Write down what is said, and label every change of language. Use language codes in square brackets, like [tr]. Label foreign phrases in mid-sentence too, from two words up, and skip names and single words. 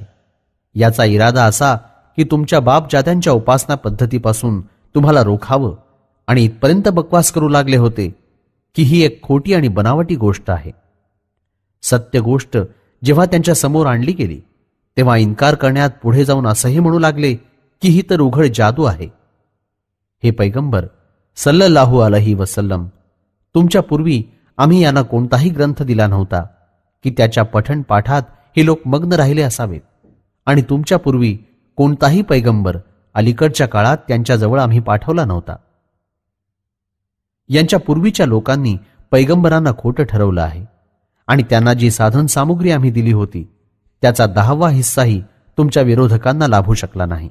[mr] याचा इरादा असा की तुमच्या बापजात्यांच्या उपासना पद्धतीपासून तुम्हाला रोखावं आणि इथपर्यंत बकवास करू लागले होते की ही एक खोटी आणि बनावटी गोष्ट आहे. सत्य गोष्ट जेव्हा त्यांच्या समोर आणली गेली तेव्हा इन्कार करण्यात पुढे जाऊन असंही म्हणू लागले की ही तर उघड जादू आहे. हे पैगंबर [ar] صلى الله عليه وسلم, [mr] तुमच्या पूर्वी आम्ही यांना कोणताही ग्रंथ दिला नव्हता की त्याच्या पठण पाठात हे लोक मग्न राहिले असावेत, आणि तुमच्या पूर्वी कोणताही पैगंबर अलीकडच्या काळात त्यांच्याजवळ आम्ही पाठवला नव्हता. यांच्या पूर्वीच्या लोकांनी पैगंबरांना खोटं ठरवलं आहे, आणि त्यांना जी साधन सामुग्री आम्ही दिली होती त्याचा 10वा हिस्साही तुमच्या विरोधकांना लाभू शकला नाही.